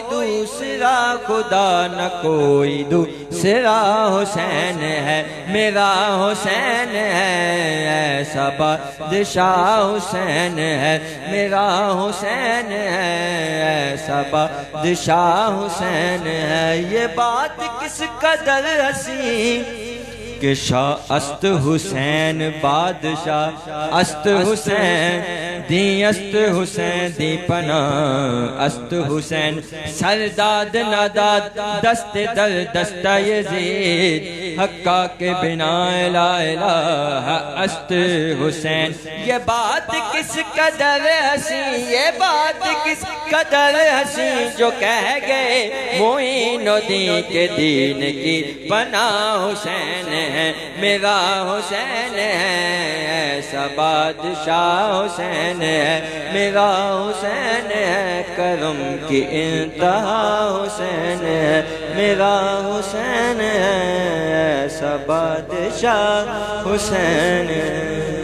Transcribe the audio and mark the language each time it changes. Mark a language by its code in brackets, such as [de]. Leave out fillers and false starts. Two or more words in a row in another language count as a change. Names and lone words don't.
[ur] دوسرا خدا نہ کوئی دوسرا حسین ہے میرا حسین ہے ایسا بادشاہ حسین ہے میرا حسین ہے ایسا بادشاہ حسین ہے یہ بات کس قدر حسین [fa] کہ شاہ است حسین بادشاہ است حسین دی است حسین دی پناہ است حسین سرداد ناداد دست در دست یزید حقا کے بنا [ar] لا الہ [fa] است حسین [ur] یہ بات کس قدر حسین یہ بات کس قدر حسین جو کہہ گئے معین الدین کے دین کی پناہ حسین ہے میرا حسین ہے ایسا بادشاہ حسین ہے میرا حسین ہے کرم کی انتہا حسین ہے میرا حسین ہے ایسا بادشاہ حسین ہے